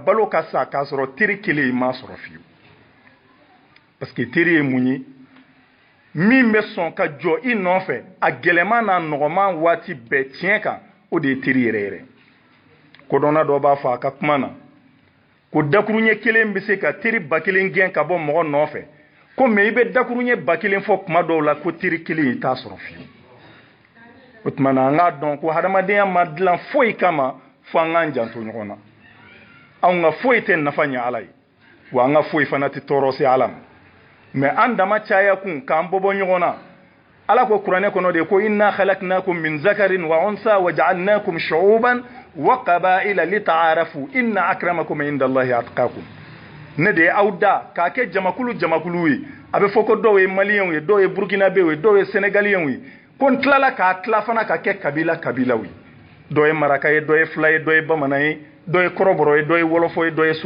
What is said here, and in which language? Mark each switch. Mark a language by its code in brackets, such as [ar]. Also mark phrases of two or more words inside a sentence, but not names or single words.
[bm] balo ka sa k'a sɔrɔ teri kelen i m'a sɔrɔ fiyewu [fr] parce que [bm] teri ye mun ye min bɛ sɔn ka jɔ i nɔfɛ a gɛlɛman n'a nɔgɔman waati bɛɛ tiɲɛ kan o de ye teri yɛrɛ yɛrɛ kodɔnna dɔ b'a fɔ a ka kuma na ko dakuruɲɛ kelen bɛ se ka teri ba kelen gɛn ka bɔ mɔgɔ nɔfɛ ko mais i bɛ dakuruɲɛ ba kelen fɔ kuma dɔw la ko teri kelen i t'a sɔrɔ fiyewu o tuma na an k'a dɔn ko hadamadenya ma dilan foyi kama fo an k'an janto ɲɔgɔn na anw ka foyi tɛ nafa ɲɛ ala ye wa an ka foyi fana tɛ tɔɔrɔ se ala ma mais an dama caya kun k'an bɔbɔ ɲɔgɔn na ala ko kuranɛ kɔnɔ de ko [ar] إنا خلقناكم من ذكر وأنثى وجعلناكم شعوبا وقبائل لتعارفوا إن أكرمكم عند الله أتقاكم [bm] ne de aw da k'a kɛ jamakulu ye a bɛ fɔ ko dɔw ye maliyɛnw ye dɔw ye burkinabɛw ye dɔw ye senegaliyɛnw ye ko n tilala k'a tila fana ka kɛ kabilaw ye dɔw ye maraka ye dɔw ye fila ye dɔw ye bamanan ye dɔw ye kɔrɔbɔrɔ ye dɔw ye wɔlɔfɔ ye dɔw ye